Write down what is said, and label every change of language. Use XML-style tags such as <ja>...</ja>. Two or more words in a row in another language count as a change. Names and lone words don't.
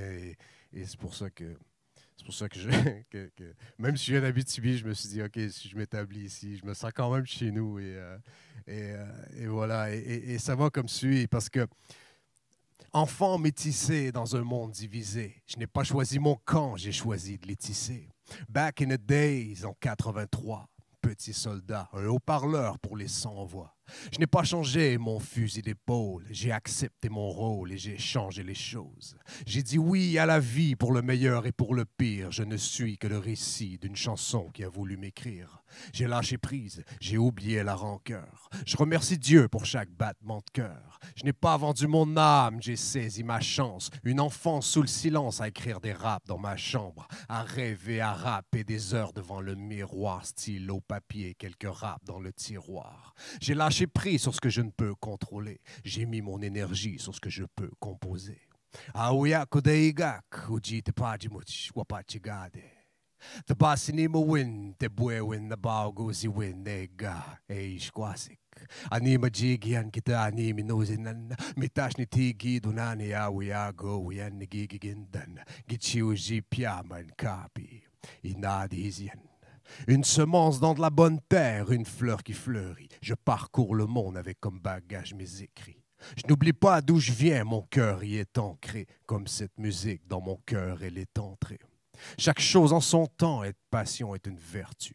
<fr>Et c'est pour ça que même si je viens d'Abitibi, je me suis dit, OK, si je m'établis ici, je me sens quand même chez nous. Et voilà. Et ça va comme suit, parce que enfant métissé dans un monde divisé, je n'ai pas choisi mon camp, j'ai choisi de les tisser.</fr> <en>Back in the days,</en> <fr>en 83, petit soldat, un haut-parleur pour les sans-voix. Je n'ai pas changé mon fusil d'épaule, j'ai accepté mon rôle et j'ai changé les choses. J'ai dit oui à la vie pour le meilleur et pour le pire. Je ne suis que le récit d'une chanson qui a voulu m'écrire. J'ai lâché prise, j'ai oublié la rancœur. Je remercie Dieu pour chaque battement de cœur. Je n'ai pas vendu mon âme, j'ai saisi ma chance. Une enfant sous le silence à écrire des raps dans ma chambre, à rêver, à rapper des heures devant le miroir, stylo, papier, quelques raps dans le tiroir. J'ai lâché lâché prise sur ce que je ne peux contrôler. J'ai mis mon énergie sur ce que je peux composer.</fr> <alq>Aouya kodeigak, uji te pajimuch, wapachigade. The basinimo win, te buewin, the baugozi win, nega, eishkwasik. Anima jigian kita animi nozinan, mitash ni tigi dunani awiago, wian ni gigigindan, gichiu jipiaman kapi, inadizian.</alq> <fr>Une semence dans de la bonne terre, une fleur qui fleurit. Je parcours le monde avec comme bagage mes écrits. Je n'oublie pas d'où je viens, mon cœur y est ancré. Comme cette musique, dans mon cœur, elle est entrée. Chaque chose en son temps, être passion est une vertu.</fr>